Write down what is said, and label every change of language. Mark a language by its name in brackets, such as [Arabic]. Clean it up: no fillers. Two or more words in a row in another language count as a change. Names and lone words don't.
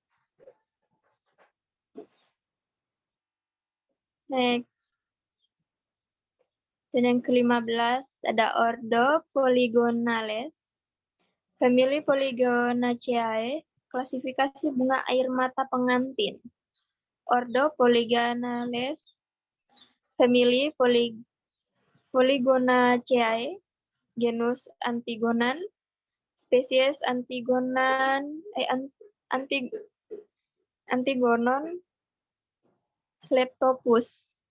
[Indonesian] Next. Dan yang ke-15 ada ordo Polygonales, famili Polygonaceae, klasifikasi bunga air mata pengantin. Ordo Polygonales, famili Polygonaceae, genus Antigonan, spesies Antigonon Leptopus.